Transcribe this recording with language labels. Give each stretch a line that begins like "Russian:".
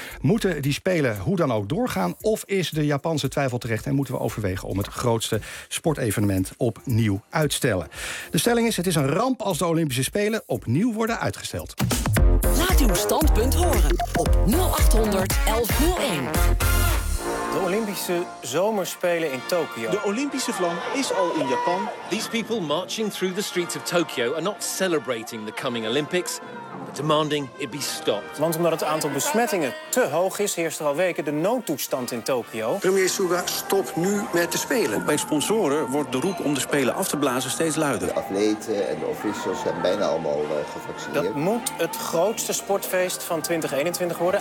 Dutch: Moeten die Spelen hoe dan ook doorgaan? Of is de Japanse twijfel terecht en moeten we overwegen om het grootste sportevenement opnieuw uitstellen? De stelling is, het is een ramp als de Olympische Spelen opnieuw worden uitgesteld. Laat uw standpunt horen op 0800 1101. De Olympische Zomerspelen in Tokio. De Olympische vlam is al in Japan.
English: These people marching through the streets of Tokyo are not celebrating the coming Olympics, but demanding it be stopped.
Dutch: Want omdat het aantal besmettingen te hoog is, heerst er al weken de noodtoestand in Tokio. Premier Suga, stop nu met de Spelen. Bij sponsoren wordt de roep om de Spelen af te blazen steeds luider. De atleten en de officials zijn bijna allemaal gevaccineerd. Dat moet het grootste sportfeest van 2021 worden.